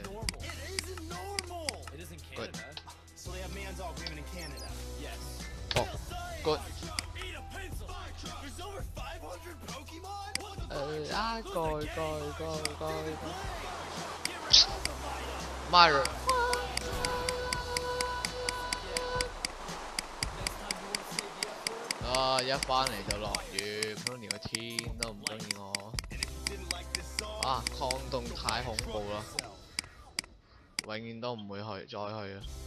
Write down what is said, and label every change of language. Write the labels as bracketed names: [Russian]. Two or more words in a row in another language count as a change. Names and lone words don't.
[English] normal. It isn't normal. It is in Good. Canada. So they have man-dog women in Canada. Yes. Oh, good. Eat a pencil. There's over 500 Pokemon? What the Myra。啊！ [Cantonese] 一翻嚟就落雨，唔通連個天都唔中意我。啊！抗凍太恐怖啦，永遠都唔會再去啊！